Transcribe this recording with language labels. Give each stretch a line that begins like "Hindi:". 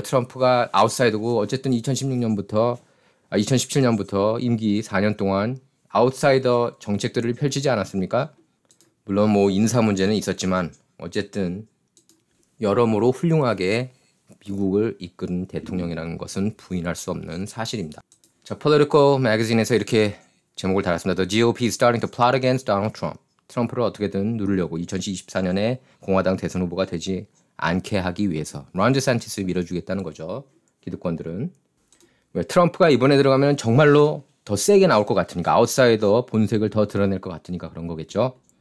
Korean: 트럼프가 아웃사이더고 어쨌든 2017년부터 임기 4년 동안 아웃사이더 정책들을 펼치지 않았습니까? 물론 뭐 인사 문제는 있었지만 어쨌든 여러모로 훌륭하게 미국을 이끄는 대통령이라는 것은 부인할 수 없는 사실입니다. 자, Political Magazine에서 이렇게 제목을 달았습니다.
English: The GOP is starting to plot against Donald Trump.
Korean: 트럼프를 어떻게든 누르려고 2024년에 공화당 대선 후보가 되지 않게 하기 위해서 론 데산티스를 밀어주겠다는 거죠. 기득권들은. 왜 트럼프가 이번에 들어가면 정말로 더 세게 나올 것 같으니까 아웃사이더 본색을 더 드러낼 것 같으니까 그런 거겠죠.